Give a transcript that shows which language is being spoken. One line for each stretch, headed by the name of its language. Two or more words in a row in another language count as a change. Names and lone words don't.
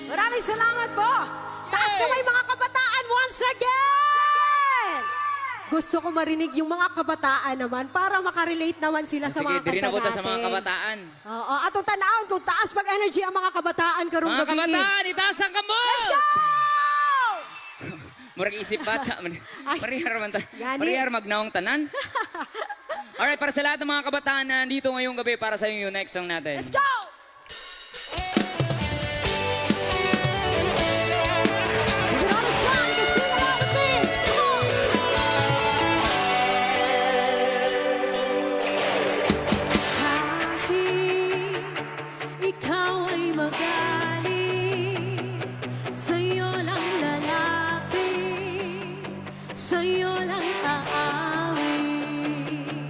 Filipino: Maraming salamat po. Taas kamay mga kabataan
English: once again.
Filipino: Gusto ko marinig yung mga kabataan naman para makarelate naman sila sa Sige, mga kanta di rin ako natin. sa mga kabataan. Oo,
Cebuano: atong tanawon kung taas pag-energy ang mga kabataan karong Mga gabi. kabataan, itaas ang kamot!
English: Let's go!
Cebuano: Murag isip bata. Ay. Parihar man ta. Gani. Parihar magnaong tanan.
Filipino: Alright, para sa lahat ng mga kabataan na nandito ngayong gabi para sa yung
English: next song
Filipino: natin.
English: Let's go! We're on the song, you can sing along with me. Come on!
Filipino: Kahit ikaw ay magaling, sa'yo lang lalapit, sa'yo lang aawit.